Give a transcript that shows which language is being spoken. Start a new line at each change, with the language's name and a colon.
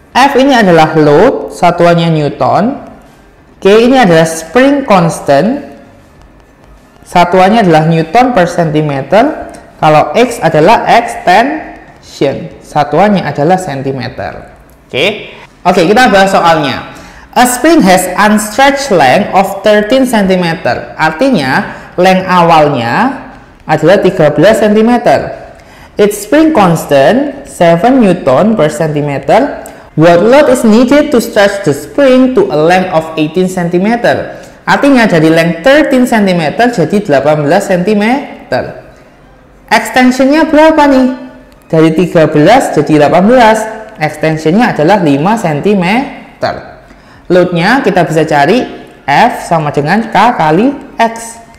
Indonesian: F ini adalah load, satuannya Newton. K ini adalah spring constant, satuannya adalah Newton per centimeter. Kalau X adalah extension, satuannya adalah centimeter. Oke, kita bahas soalnya.
English: A spring has unstretched length of 13 cm.
Indonesian: Artinya, length awalnya adalah 13 cm.
English: Its spring constant 7 Newton per centimeter. What load is needed to stretch the spring to a length of 18 cm?
Indonesian: Artinya dari length 13 cm jadi 18 cm. Extensionnya berapa nih? Dari 13 jadi 18. Extensionnya adalah 5 cm. Loadnya kita bisa cari F sama dengan K kali X.